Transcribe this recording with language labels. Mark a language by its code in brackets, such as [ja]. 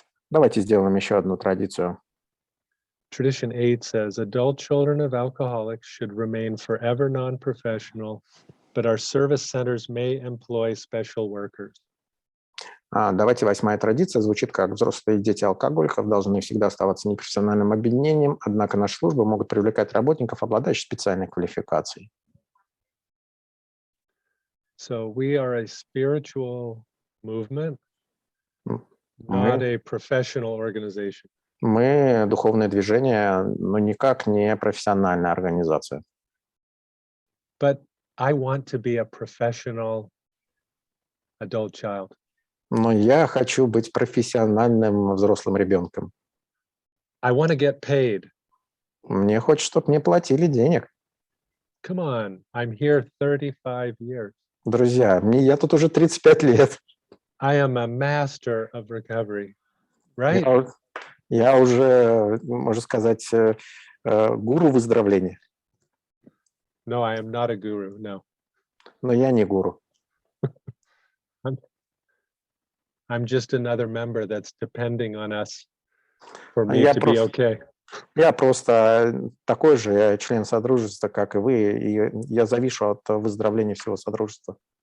[ru] Давайте сделаем еще одну традицию. [en] Tradition 8 says, adult children of alcoholics should remain forever non-professional, but our service centers may employ special workers. [ru] Давайте 8-я традиция звучит как: взрослые дети алкоголиков должны всегда оставаться непрофессиональным объединением, однако наши службы могут привлекать работников, обладающих специальной квалификацией. [en] So we are a spiritual movement, not a professional organization. [ru] Мы духовное движение, но никак не профессиональная организация. [en] But I want to be a professional adult child. [ru] Но я хочу быть профессиональным взрослым ребенком. [en] I want to get paid. [ru] Мне хочется, чтобы мне платили денег. [en] Come on, I'm here 35 years. [ru] Друзья, я тут уже 35 лет. [en] I am a master of recovery, right? [ru] Я уже, можно сказать, гуру выздоровления. [en] No, I am not a guru, no. [ru] Но я не гуру. [en] I'm just another member that's depending on us for me to be okay. [ru] Я просто такой же член Содружества, как и вы, и я завишу от выздоровления всего Содружества.